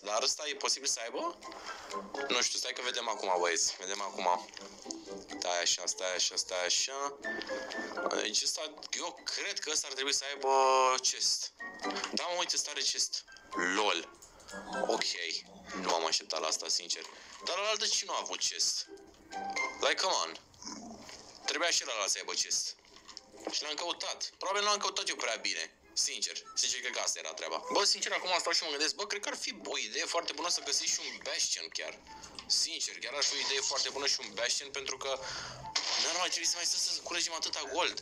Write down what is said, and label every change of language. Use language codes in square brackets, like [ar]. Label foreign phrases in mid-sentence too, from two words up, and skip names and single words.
[ro] Dar ăsta e posibil să aibă? Nu știu, stai că vedem acum, băieți. Vedem acum. Stai așa. Deci ăsta, eu cred că ăsta ar trebui să aibă chest. Da, mă, uite, ăsta are chest. [en] LOL. Ok. [ro] Nu am așteptat la asta, sincer. Dar la altă ce nu a avut chest? [en] Like, come on. [ro] Trebuia și ăla să aibă chest. Și l-am căutat. Probabil nu l-am căutat eu prea bine. Sincer, cred că asta era treaba. Bă, sincer, acum stau și mă gândesc, bă, cred că ar fi o idee foarte bună să găsești și un Bastion chiar. Sincer, chiar ar fi o idee foarte bună și un Bastion, pentru că nu mai trebuie să mai stăm să culegem atâta gold.